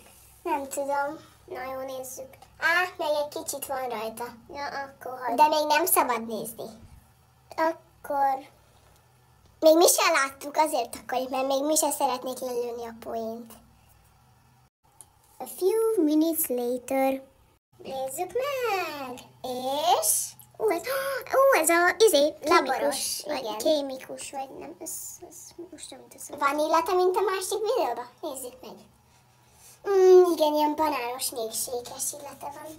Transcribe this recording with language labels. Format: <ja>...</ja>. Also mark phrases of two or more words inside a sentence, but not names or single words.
<hu>Nem tudom. Na jó, nézzük. Még egy kicsit van rajta. Ja, akkor hagyj. De még nem szabad nézni. Akkor... Még mi se láttuk, azért akarjuk, mert még mi se szeretnék lelőni a poént.</hu> <en>A few minutes later.</en> <hu>Nézzük meg! És... ez a laboros, vagy kémikus, vagy nem, ez most nem teszem. Van illata, mint a másik videóban? Nézzük meg. Igen, ilyen banános, milkshake-es illata van.</hu>